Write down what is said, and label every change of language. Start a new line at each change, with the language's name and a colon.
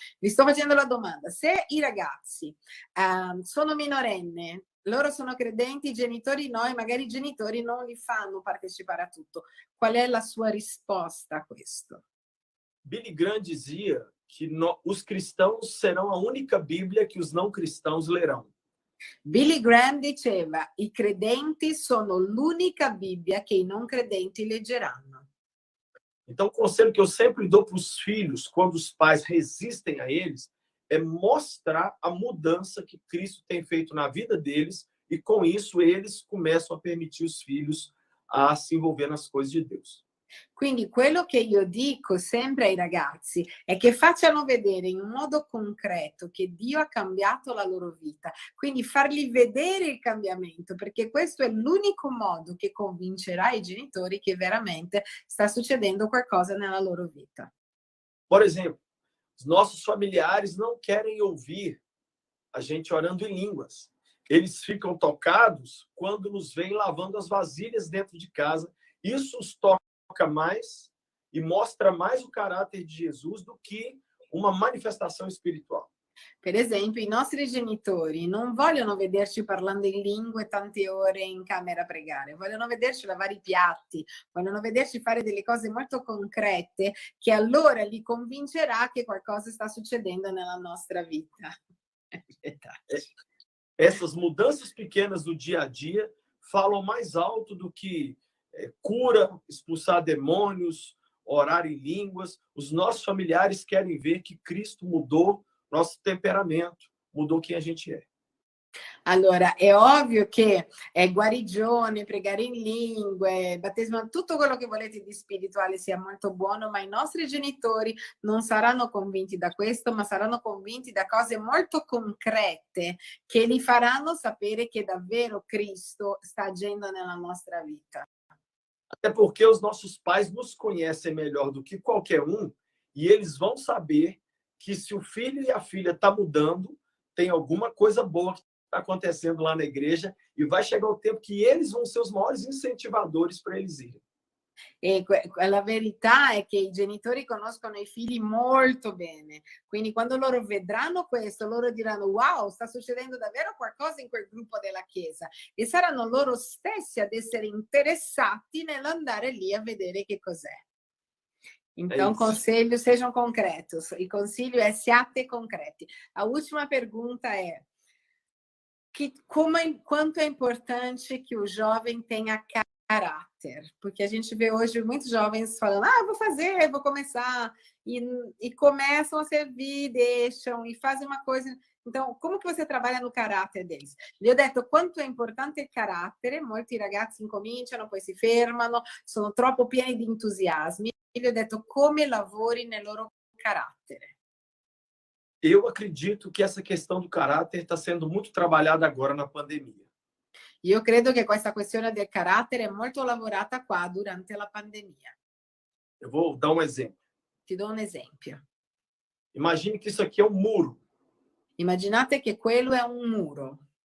Italian: Vi sto facendo la domanda. Se i ragazzi sono minorenne, loro sono credenti, i genitori no, e magari i genitori non li fanno partecipare a tutto. Qual è la sua risposta a questo?
Portuguese: Billy Graham dizia que os cristãos serão a única Bíblia que os não cristãos lerão.
Italian: Billy Graham diceva: i credenti sono l'unica Bibbia che i non credenti leggeranno.
Portuguese: Então, o conselho que eu sempre dou para os filhos, quando os pais resistem a eles, é mostrar a mudança que Cristo tem feito na vida deles, e com isso eles começam a permitir os filhos a se envolver nas coisas de Deus.
Italian: Quindi quello che io dico sempre ai ragazzi è che facciano vedere in un modo concreto che Dio ha cambiato la loro vita, quindi fargli vedere il cambiamento, perché questo è l'unico modo che convincerà i genitori che veramente sta succedendo qualcosa nella loro vita.
Portuguese: Por exemplo, os nossos familiares não querem ouvir a gente orando em línguas. Eles ficam tocados quando nos veem lavando as vasilhas dentro de casa. Isso os toca mais e mostra mais o caráter de Jesus do que uma manifestação espiritual.
Italian: Per esempio, i nostri genitori non vogliono vederci parlando in lingue tante ore in camera a pregare, vogliono vederci lavare i piatti, vogliono vederci fare delle cose molto concrete che allora li convincerà che qualcosa sta succedendo nella nostra vita.
Portuguese: Essas mudanças pequenas do dia a dia falam mais alto do que cura, expulsar demônios, orar em línguas. Os nossos familiares querem ver que Cristo mudou nosso temperamento, mudou quem a gente é.
Italian: Allora, è ovvio che guarigione, pregare in lingue, battesimo, tutto quello che volete di spirituale sia molto buono, ma i nostri genitori non saranno convinti da questo, ma saranno convinti da cose molto concrete che li faranno sapere che davvero Cristo sta agendo nella nostra vita.
Portuguese: Até porque os nossos pais nos conhecem melhor do que qualquer um, e eles vão saber que se o filho e a filha estão mudando, tem alguma coisa boa que está acontecendo lá na igreja, e vai chegar o tempo que eles vão ser os maiores incentivadores para eles irem.
Italian: E la verità è che i genitori conoscono i figli molto bene, quindi quando loro vedranno questo, loro diranno: wow, sta succedendo davvero qualcosa in quel gruppo della chiesa, e saranno loro stessi ad essere interessati nell'andare lì a vedere che cos'è.
Portuguese: Então, conselho, sejam concretos.
Italian: Il consiglio è: siate concreti.
Portuguese: A última pergunta é: quanto é importante que o jovem tenha caráter? Porque a gente vê hoje muitos jovens falando: eu vou fazer, vou começar, e começam a servir, deixam, e fazem uma coisa. Então,
Italian: come che
Portuguese: você trabalha no carattere deles?
Italian: Gli ho detto quanto è importante il carattere, molti ragazzi incominciano, poi si fermano, sono troppo pieni di entusiasmi, e gli ho detto come lavori nel loro carattere.
Portuguese: Eu acredito que essa questão do caráter está sendo muito trabalhada agora na pandemia.
Italian: Io credo che questa questione del carattere è molto lavorata qua durante la pandemia.
Portuguese: Eu vou dar um exemplo.
Italian: Ti do un esempio.
Portuguese: Imagine que isso aqui é um muro.
Italian: Immaginate che quello è un muro.